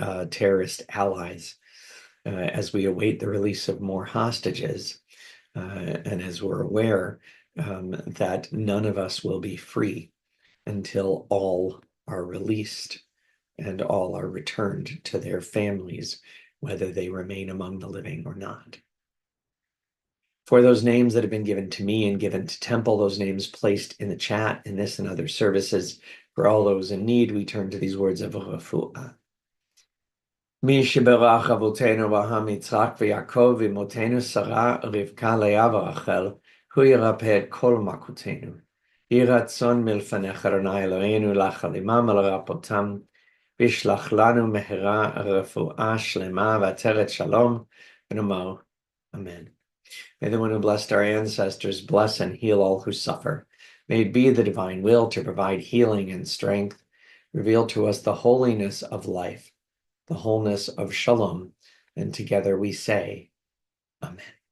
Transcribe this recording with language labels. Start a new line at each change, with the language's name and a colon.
English: terrorist allies, as we await the release of more hostages, and as we're aware that none of us will be free until all are released and all are returned to their families, whether they remain among the living or not. For those names that have been given to me and given to Temple, those names placed in the chat in this and other services, for all those in need, we turn to these words of refuah.
Hebrew: מי שברך אבותינו אברהם, יצחק ויעקב ואמותינו שרה, רבקה, לאה ורחל, הוא ירפא את כל מכותינו. יהי רצון מלפניך, אדוני אלוהינו, לחל עמם ולרפאותם, וישלח לנו מהרה רפואה שלמה ועטרת שלום, ונאמר, Amen.
English: May the one who blessed our ancestors bless and heal all who suffer. May it be the divine will to provide healing and strength, reveal to us the holiness of life, the wholeness of shalom, and together we say, Amen.